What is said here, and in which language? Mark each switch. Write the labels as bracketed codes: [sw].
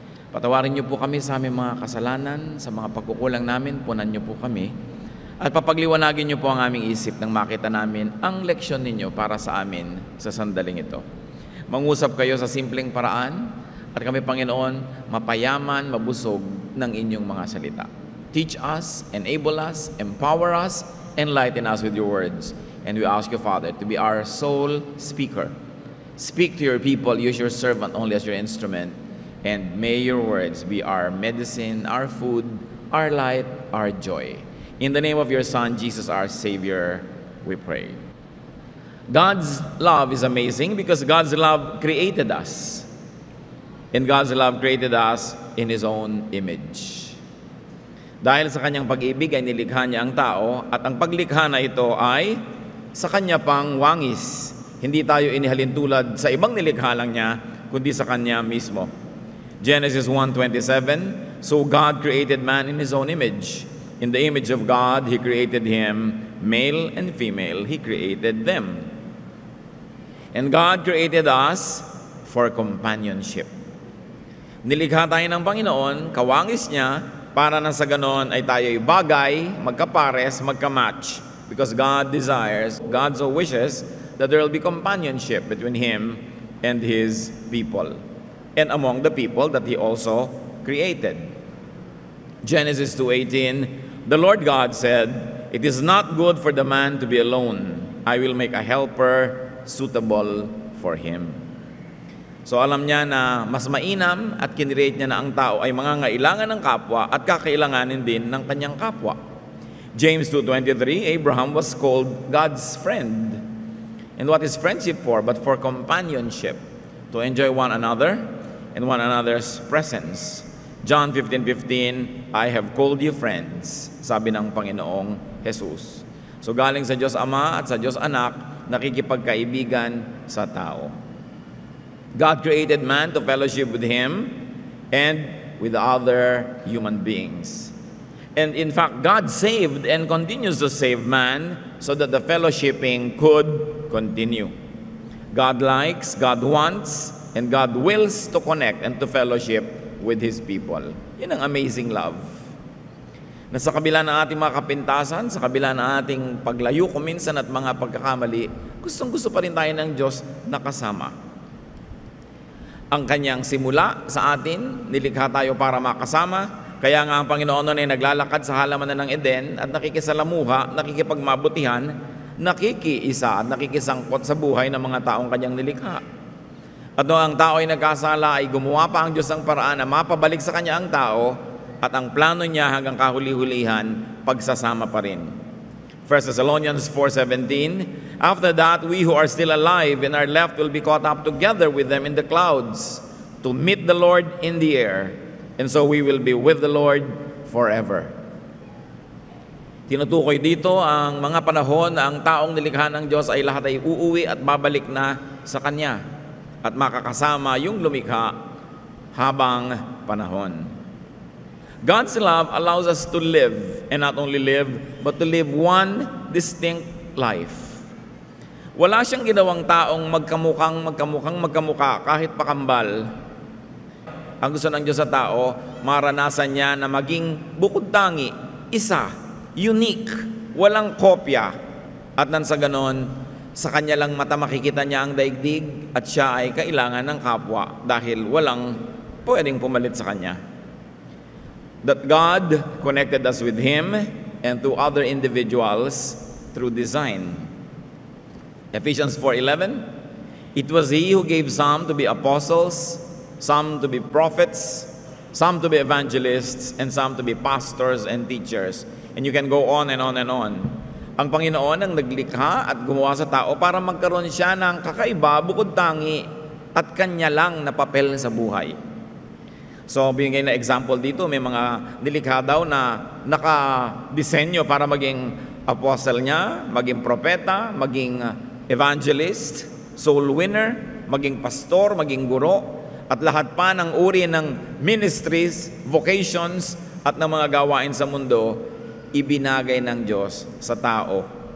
[tl] Patawarin niyo po kami sa aming mga kasalanan, sa mga pagkukulang namin, punan niyo po kami. At papagliwanagin niyo po ang aming isip nang makita namin ang leksyon ninyo para sa amin sa sandaling ito. Mangusap kayo sa simpleng paraan at kami, Panginoon, mapayaman, mabusog ng inyong mga salita. [en] Teach us, enable us, empower us, enlighten us with your words. And we ask you, Father, to be our sole speaker. Speak to your people, use your servant only as your instrument. And may your words be our medicine, our food, our light, our joy. In the name of your Son, Jesus, our Savior, we pray. God's love is amazing because God's love created us. And God's love created us in His own image. [tl] Dahil sa kanyang pag-ibig ay nilikha niya ang tao at ang paglikha na ito ay sa kanya pang wangis. Hindi tayo inihalin tulad sa ibang nilikha lang niya, kundi sa kanya mismo. [en] Genesis 1:27, so God created man in His own image. In the image of God, He created him, male and female, He created them. And God created us for companionship. [tl] Nilikha tayo ng Panginoon, kawangis niya, para na sa ganon ay tayo'y bagay, magkapares, magkamatch. [en] Because God desires, God so wishes, that there will be companionship between Him and His people. And among the people that He also created. Genesis 2:18, the Lord God said, it is not good for the man to be alone. I will make a helper suitable for him. [tl] So alam niya na mas mainam at kinirate niya na ang tao ay mangangailangan ng kapwa at kakailanganin din ng kanyang kapwa. [en] James 2:23, Abraham was called God's friend. And what is friendship for? But for companionship, to enjoy one another and one another's presence. John 15:15, I have called you friends, [tl] sabi ng Panginoong Jesus. So galing sa Diyos Ama at sa Diyos Anak, nakikipagkaibigan sa tao. [en] God created man to fellowship with Him and with other human beings. And in fact, God saved and continues to save man so that the fellowshipping could continue. God likes, God wants, and God wills to connect and to fellowship with His people. [tl] Yan ang [en] amazing love. [tl] Na sa kabila ng ating mga kapintasan, sa kabila ng ating paglayo kuminsan at mga pagkakamali, gustong-gusto pa rin tayo ng Diyos na kasama. Ang kanyang simula sa atin, nilikha tayo para makasama. Kaya nga ang Panginoon noon ay naglalakad sa halamanan ng Eden at nakikisalamuha, nakikipagmabutihan, nakikiisa at nakikisangkot sa buhay ng mga taong kanyang nilikha. At noong ang tao ay nagkasala, ay gumawa pa ang Diyos ng paraan na mapabalik sa kanya ang tao at ang plano niya hanggang kahuli-hulihan, pagsasama pa rin. [en] 1 Thessalonians 4:17, after that, we who are still alive and are left will be caught up together with them in the clouds to meet the Lord in the air, and so we will be with the Lord forever. [tl] Tinutukoy dito ang mga panahon na ang taong nilikha ng Diyos ay lahat ay uuwi at babalik na sa Kanya at makakasama yung lumikha habang panahon. [en] God's love allows us to live, and not only live, but to live one distinct life. [tl] Wala siyang ginawang taong magkamukha kahit pakambal. Ang gusto ng Diyos sa tao, maranasan niya na maging bukod tangi, isa, unique, walang kopya. At nang sa ganon, sa kanya lang mata makikita niya ang daigdig at siya ay kailangan ng kapwa dahil walang pwedeng pumalit sa kanya. [en] That God connected us with Him and to other individuals through design. Ephesians 4:11, it was He who gave some to be apostles, some to be prophets, some to be evangelists, and some to be pastors and teachers. And you can go on and on and on. [tl] Ang Panginoon ang naglikha at gumawa sa tao para magkaroon siya ng kakaiba, bukod tangi, at kanya lang na papel sa buhay. So, binigay na example dito, may mga nilikha daw na nakadisenyo para maging apostle niya, maging propeta, maging evangelist, soul winner, maging pastor, maging guro, at lahat pa ng uri ng ministries, vocations, at ng mga gawain sa mundo, ibinagay ng Diyos sa tao.